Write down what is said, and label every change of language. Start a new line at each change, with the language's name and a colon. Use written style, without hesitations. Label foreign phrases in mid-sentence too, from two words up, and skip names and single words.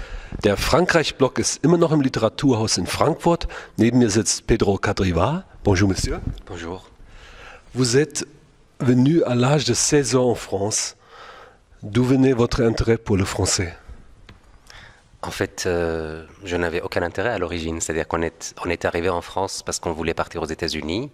German: Der Frankreich-Block ist immer noch im Literaturhaus in Frankfurt. Neben mir sitzt Pedro Cadriva.
French: Bonjour, monsieur. Bonjour. Vous êtes venu à l'âge de 16 ans en France. D'où venait votre intérêt pour le français? En fait, je n'avais aucun intérêt à l'origine. C'est-à-dire on est arrivé en France parce qu'on voulait partir aux États-Unis.